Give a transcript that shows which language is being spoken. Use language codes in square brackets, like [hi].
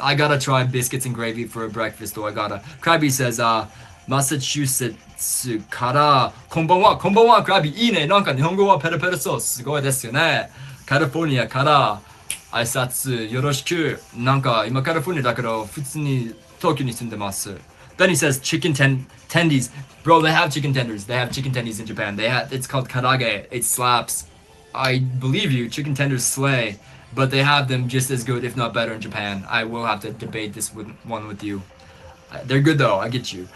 [en] I gotta try biscuits and gravy for a breakfast, though. I gotta. Krabby says, [ja] Massachusetts からこんばんは、こんばんは、クラビいいね。なんか日本語はペラペラそう。すごいですよね。カリフォルニアから挨拶よろしく。なんか今カリフォルニアだけど普通に東京に住んでます。 [en] Then he says chicken tendies. Bro, they have chicken tenders. They have chicken tendies in Japan. It's called karage. It slaps. I believe you, chicken tenders slay, but they have them just as good, if not better, in Japan. I will have to debate this one with you. They're good though. I get you.